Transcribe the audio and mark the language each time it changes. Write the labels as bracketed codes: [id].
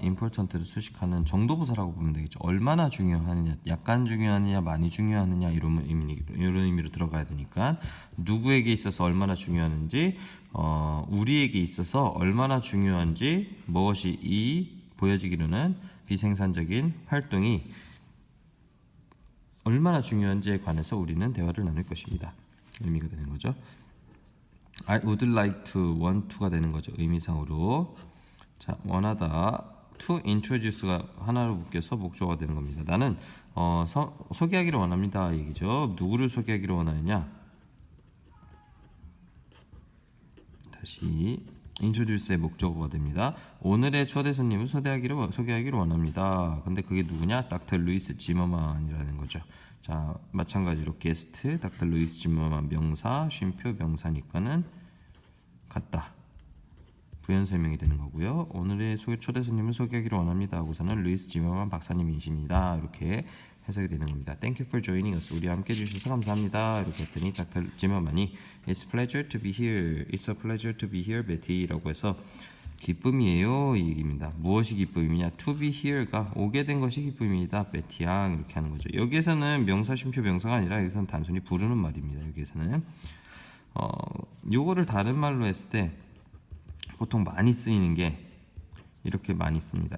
[ko] important를 수식하는 정도 부사라고 보면 되겠죠. 얼마나 중요하느냐, 약간 중요하느냐, 많이 중요하느냐 이런 의미로 들어가야 되니까 누구에게 있어서 얼마나 중요하는지, 우리에게 있어서 얼마나 중요한지 무엇이 이 보여지기로는 비생산적인 활동이 얼마나 중요한지에 관해서 우리는 대화를 나눌 것입니다. 의미가 되는 거죠. [en] I would like to, want to [ko] 가 되는 거죠. 의미상으로. 자, 원하다. to introduce가 하나로 묶여서 목적어가 되는 겁니다. 나는 소개하기를 원합니다. 얘기죠. 누구를 소개하기를 원하느냐? 다시 introduce의 목적어가 됩니다. 오늘의 초대 손님을 소개하기를 원합니다. 근데 그게 누구냐? 닥터 루이스 지머만이라는 거죠. 자, 마찬가지로 게스트, 닥터 루이스 지머만 명사, 쉼표 명사니까는 같다. 부연 설명이 되는 거고요. 오늘의 초대 손님을 소개하기를 원합니다. 하고서는 루이스 지머만 박사님이십니다. 이렇게 해석이 되는 겁니다. [en] Thank you for joining us. [ko] 우리 함께 해주셔서 감사합니다. 이렇게 했더니 닥터 지머만이 [en] It's pleasure to be here. It's a pleasure to be here, Betty [ko] 라고 해서 기쁨이에요 이 얘기입니다. 무엇이 기쁨이냐? [en] To be here [ko] 가 오게 된 것이 기쁨이다. 베티 양 이렇게 하는 거죠. 여기에서는 명사, 쉼표, 명사가 아니라 여기서는 단순히 부르는 말입니다. 여기에서는 요거를 다른 말로 했을 때 보통 많이 쓰이는 게 이렇게 많이 씁니다.